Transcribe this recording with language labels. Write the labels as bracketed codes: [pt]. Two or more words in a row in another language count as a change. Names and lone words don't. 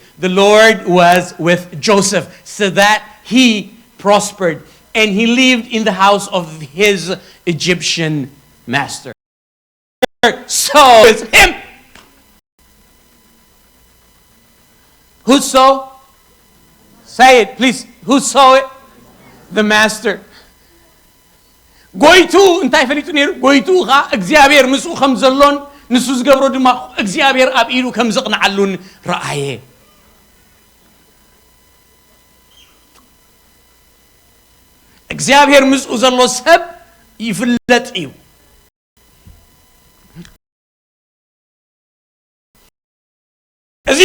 [en] The Lord was with Joseph so that he prospered and he lived in the house of his Egyptian master. So is him. Who saw? Say it, please. Who saw it? The master. [ti] Goitu እንታይ ፈሊጡ ነይሩ ጎይቱ ኻ እግዚአብሔር ምስኡ ከም ዘሎን ንሱ ዝገብሮ ድማ እግዚአብሔር ኣብ ኢሉ ከም ዘቕንዓሉን ረአየ እግዚአብሔር ምስኡ ዘሎ ሰብ ይፍለጥ እዩ እዚ